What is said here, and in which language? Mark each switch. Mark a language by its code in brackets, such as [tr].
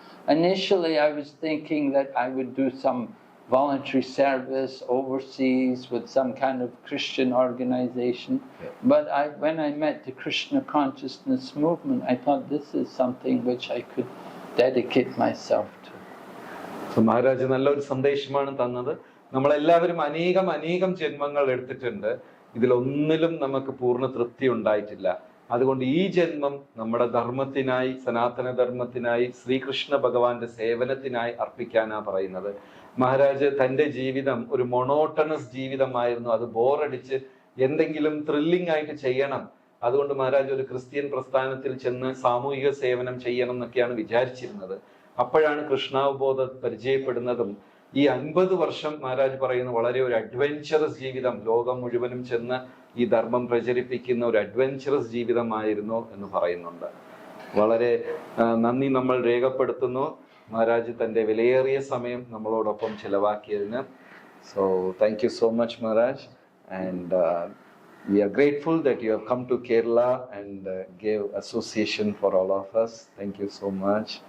[en] Initially, I was thinking that I would do some voluntary service overseas with some kind of Christian organization. But when I met the Krishna consciousness movement, I thought this is something which I could dedicate myself to. So [ml] Maharaj nallൊരു സന്ദേശമാണ് തന്നത്. നമ്മളെല്ലാവരും അനേകം ജന്മങ്ങൾ എടുത്തിട്ടുണ്ട്. ഇതിലൊന്നിലും നമുക്ക് പൂർണ്ണ തൃപ്തി ഉണ്ടായിട്ടില്ല. അതുകൊണ്ട് ഈ ജന്മം നമ്മുടെ ധർമ്മത്തിനായി, സനാതന ധർമ്മത്തിനായി, ശ്രീകൃഷ്ണ ഭഗവാന്റെ സേവനത്തിനായി അർപ്പിക്കാനാ പറയുന്നത്. മഹാരാജ് തൻ്റെ ജീവിതം ഒരു മൊണോട്ടണസ് ജീവിതമായിരുന്നു. അത് ബോറടിച്ച് എന്തെങ്കിലും ത്രില്ലിംഗ് ആയിട്ട് ചെയ്യണം. അതുകൊണ്ട് മഹാരാജ് ഒരു ക്രിസ്ത്യൻ പ്രസ്ഥാനത്തിൽ ചെന്ന് സാമൂഹിക സേവനം ചെയ്യണം എന്നൊക്കെയാണ് വിചാരിച്ചിരുന്നത്. അപ്പോഴാണ് കൃഷ്ണാവബോധം പരിചയപ്പെടുന്നതും ഈ 50 വർഷം മഹാരാജ് പറയുന്ന വളരെ ഒരു അഡ്വെഞ്ചറസ് ജീവിതം, ലോകം മുഴുവനും ചെന്ന് ഈ ധർമ്മം പ്രചരിപ്പിക്കുന്ന ഒരു അഡ്വെഞ്ചറസ് ജീവിതമായിരുന്നു എന്ന് പറയുന്നുണ്ട്. വളരെ നന്ദി നമ്മൾ രേഖപ്പെടുത്തുന്നു മഹാരാജ് തൻ്റെ വിലയേറിയ സമയം നമ്മളോടൊപ്പം ചെലവാക്കിയതിന്. [en] So thank you so much Maharaj, and we are grateful that you have come to Kerala and gave association for all of us. Thank you so much.